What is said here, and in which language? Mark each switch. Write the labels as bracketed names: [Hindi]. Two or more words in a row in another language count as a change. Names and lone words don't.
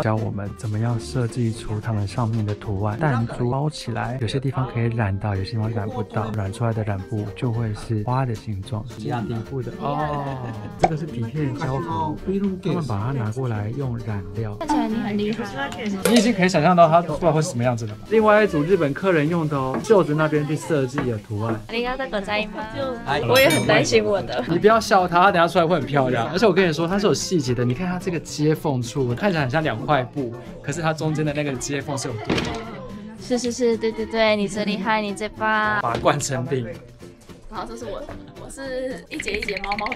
[Chinese] 教我们怎么样设计出它们上面的图案，弹珠包起来，有些地方可以染到，有些地方染不到，染出来的染布就会是花的形状，是底部的哦。这个是底片胶合，他们把它拿过来用染料，看起来你很厉害，你已经可以想象到它不知道会是什么样子了吧？另外一组日本客人用的哦，袖子那边去设计的图案。 [Japanese] ありがとうございます。 [Chinese] 我也很担心我的。你不要笑它，它等下出来会很漂亮。而且我跟你说，它是有细节的。你看它这个接缝处，看起来很像2块布，可是它中间的那个接缝是有多高的？是，对，你最厉害，你最棒。把冠成冰。然后这是我是一节一节毛毛虫。